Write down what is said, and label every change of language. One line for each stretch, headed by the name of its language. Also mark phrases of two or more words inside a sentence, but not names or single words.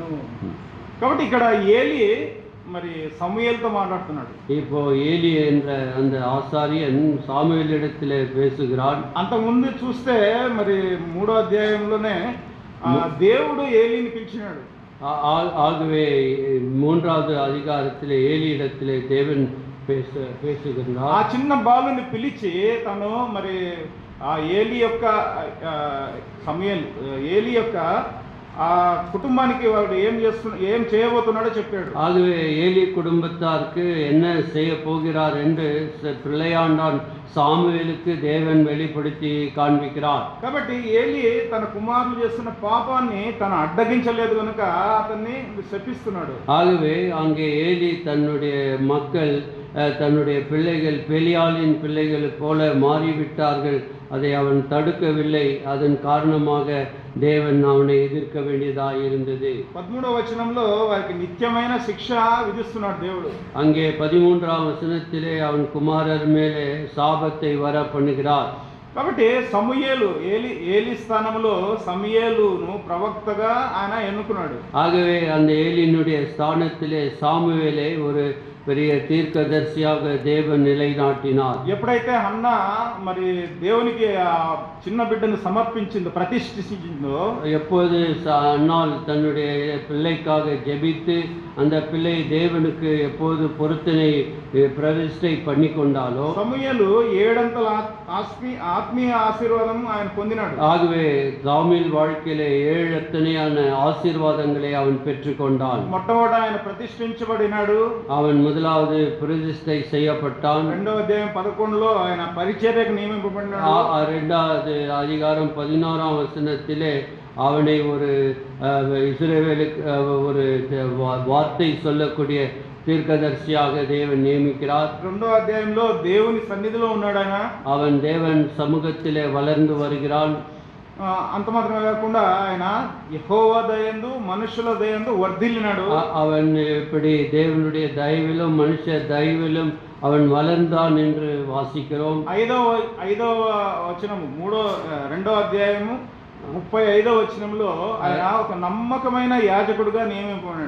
Telugu: కాబట్టి ఇక్కడ ఏలి మరి సమూయేలుతో మాట్లాడుతున్నాడు.
Tamil: இப்போ ஏலி என்ற அந்த ஆசாரியன் சாமுவேலிடத்திலே பேசுகிறான்.
Telugu: అంతకుముందు చూస్తే మరి 3వ అధ్యాయంలోనే దేవుడు ఏలిని పిలిచినాడు.
Tamil: ஆகவே 3வது அதிகாரத்திலே ஏலியிடத்திலே தேவன் பேசுகிறார்.
Telugu: ఆ చిన్న బాలుని పిలిచి తను మరి ఆ ఏలి యొక్క ఏలి యొక్క ఆ కుటుంబానికి వాడు ఏం చేయబోతున్నాడో చెప్పాడు.
Tamil: ஆகவே ஏலி குடும்பத்தாருக்கு என்ன செய்ய போகிறார் என்று பிள்ளையாண்டான் சாமுவேலுக்கு தேவன் வெளிப்படுத்தி காண்பிக்கிறார்.
Telugu: కాబట్టి ఏలి తన కుమారులు చేస్తున్న పాపాన్ని తను అడ్డగించలేదు కనుక అతన్ని శపిస్తున్నాడు.
Tamil: ஆகவே அங்கே ஏலி தன்னுடைய மக்கள், தன்னுடைய பிள்ளைகள் பெலியாளின் பிள்ளைகள் போல மாறிவிட்டார்கள் அதை அவன் தடுக்கவில்லை. அதன் காரணமாக தேவன் அவனை எதிர்க்க வேண்டியதாக இருந்தது.
Telugu: 13వ వచనంలో వారికి నిత్యమైన శిక్ష విధిస్తున్నాడు దేవుడు.
Tamil: அங்கே 13ஆம் வசனத்திலே அவன் குமாரர் மேலே சாபத்தை வர பண்ணுகிறார்.
Telugu: కాబట్టి సమూయేలు ఏలి స్థానంలో సమూయేలును ప్రవక్తగా ఆయన ఎన్నుకున్నాడు.
Tamil: ஆகவே அந்த ஏலியினுடைய ஸ்தானத்திலே சாமுவேலை ஒரு பெரிய தீர்க்கதரிசியாக தேவன் நிலைநாட்டினார்.
Telugu: ఎప్పుడైతే హన్నా మరి దేవునికి ఆ చిన్న బిడ్డను సమర్పించిందో ప్రతిష్ఠించిందో,
Tamil: எப்போது அன்னாள் தன்னுடைய பிள்ளைக்காக ஜெபித்து அந்த பிள்ளை தேவனுக்கு எப்போது பொருத்தனை பிரதிஷ்டை பண்ணி கொண்டாலோ,
Telugu: సమూయేలు 7 అంతల ఆత్మీయ ఆశీర్వాదం ఆయన పొందినాడు.
Tamil: ஆகவே சாமுவேல் வாழ்க்கையிலே 7 அத்தனையான ஆசீர்வாதங்களை அவன் பெற்றுக்கொண்டான்.
Telugu: మొట్టమొదట ఆయన ప్రతిష్ఠించబడినాడు.
Tamil: அவன் முதலாவது பிரதிஷ்டை செய்யப்பட்டான்.
Telugu: 2వ అధ్యాయం 11లో ఆయన పరిచర్యకు నియమింపబడినాడు.
Tamil: 2வது அதிகாரம் 16ஆம் வசனத்திலே அவனை ஒரு இஸ்ரவேலுக்கு ஒரு வார்த்தை சொல்லக்கூடிய தீர்க்கதரிசியாக தேவன் நியமிக்கிறார்.
Telugu: 2వ అధ్యాయంలో దేవుని సన్నిధిలో ఉన్నాడు ఆయన.
Tamil: அவன் தேவன் சமூகத்திலே வளர்ந்து வருகிறான்.
Telugu: అంత మాత్రమే కాకుండా ఆయన యెహోవా దయందు మనుషుల దయందు వర్ధిల్లినాడు.
Tamil: அவன் இப்படி தேவனுடைய தயவிலும் மனுஷ தயவிலும் அவன் வளர்ந்தான் என்று வாசிக்கிறோம்.
Telugu: 5వ వచనము 2వ అధ్యాయము 35వ వచనంలో ఆయన ఒక నమ్మకమైన యాజకుడుగా నియమింపబడినాడు.